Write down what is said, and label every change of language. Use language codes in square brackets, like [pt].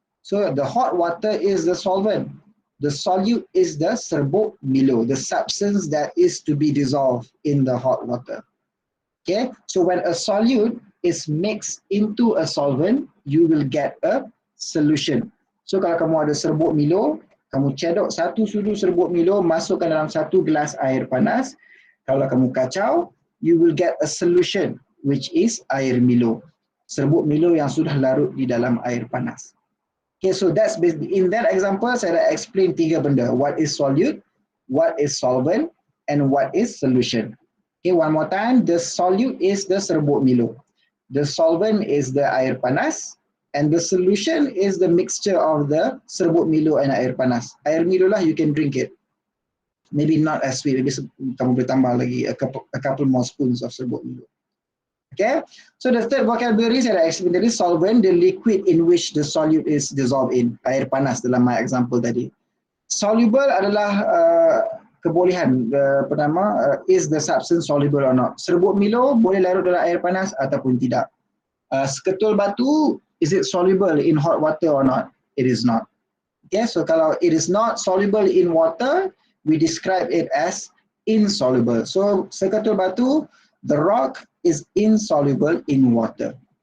[en] So the hot water is the solvent. The solute is the serbuk Milo, the substance that is to be dissolved in the hot water. Okay, so when a solute is mixed into a solvent, you will get a solution. [ms] So kalau kamu ada serbuk Milo, kamu cedok satu sudu serbuk Milo, masukkan dalam satu gelas air panas. Kalau kamu kacau, [en] you will get a solution, which is air Milo. [ms] Serbuk Milo yang sudah larut di dalam air panas. Okay, [en] so that's basically, in that example, [ms] saya dah explain tiga benda. [en] What is solute, what is solvent, and what is solution. Okay, one more time, the solute is the serbuk Milo. The solvent is the air panas, and the solution is the mixture of the serbuk Milo and air panas. Air Milo lah, you can drink it. Maybe not as sweet, maybe [ms] kamu boleh tambah lagi [en] a couple more spoons of serbuk Milo. Okay, so the third vocabulary [ms] saya dah explain tadi, [en] solvent, the liquid in which the solute is dissolved in. [ms] Air panas dalam my example tadi. Soluble adalah kebolehan, [en] is the substance soluble or not. [ms] Serbuk Milo boleh larut dalam air panas ataupun tidak. Seketul batu, [en] is it soluble in hot water or not? It is not. Okay, so kalau it is not soluble in water, we describe it as insoluble. So [ms] seketul batu, [en] the rock is insoluble in water.